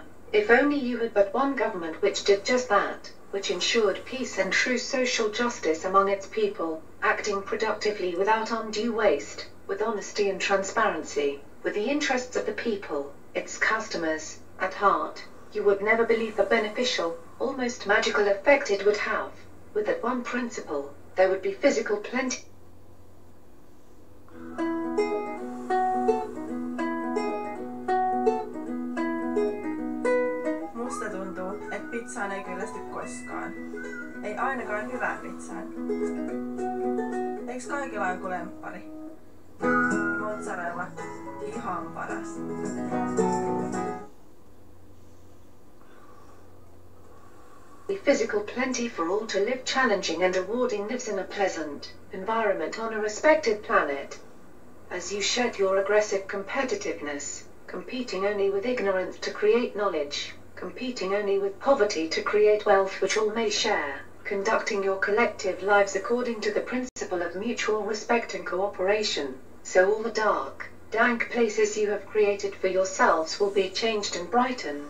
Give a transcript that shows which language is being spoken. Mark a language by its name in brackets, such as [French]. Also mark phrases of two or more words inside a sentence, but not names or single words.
[English] If only you had but one government which did just that, which ensured peace and true social justice among its people, acting productively without undue waste, with honesty and transparency, with the interests of the people, its customers, at heart, you would never believe the beneficial, almost magical effect it would have. With that one principle, there would be physical plenty. [Finnish] Musta tuntuu, että pizzaan ei kyllästy koskaan. Ei ainakaan hyvään pizzaan. Eiks kaikilla on joku lemppari? Mozzarella, ihan paras. [English] Physical plenty for all to live challenging and rewarding lives in a pleasant environment on a respected planet. As you shed your aggressive competitiveness, competing only with ignorance to create knowledge, competing only with poverty to create wealth which all may share, conducting your collective lives according to the principle of mutual respect and cooperation, so all the dark, dank places you have created for yourselves will be changed and brightened.